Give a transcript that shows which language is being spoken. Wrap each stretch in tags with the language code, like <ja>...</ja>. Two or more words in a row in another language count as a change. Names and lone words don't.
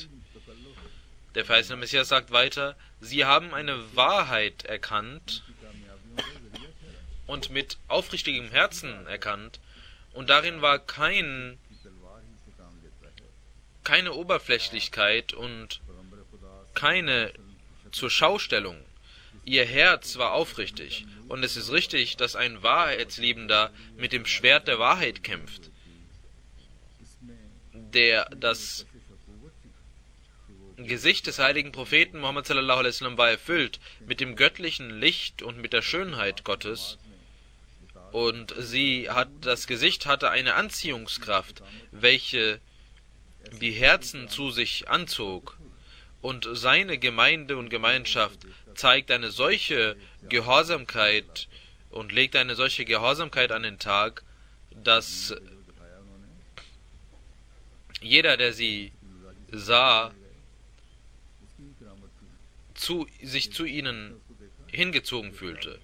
<de>Der verheißene Messias sagt weiter: Sie haben eine Wahrheit erkannt und mit aufrichtigem Herzen erkannt, und darin war keine Oberflächlichkeit und keine Zurschaustellung. Ihr Herz war aufrichtig, und es ist richtig, dass ein Wahrheitsliebender mit dem Schwert der Wahrheit kämpft. Das Gesicht des heiligen Propheten Muhammad</de> <ar>صلى الله عليه وسلم</ar> <de>war erfüllt mit dem göttlichen Licht und mit der Schönheit Gottes, und das Gesicht hatte eine Anziehungskraft, welche die Herzen zu sich anzog, und seine Gemeinde und Gemeinschaft zeigt eine solche Gehorsamkeit und legt eine solche Gehorsamkeit an den Tag, dass jeder, der sie sah, sich zu ihnen hingezogen fühlte.</de>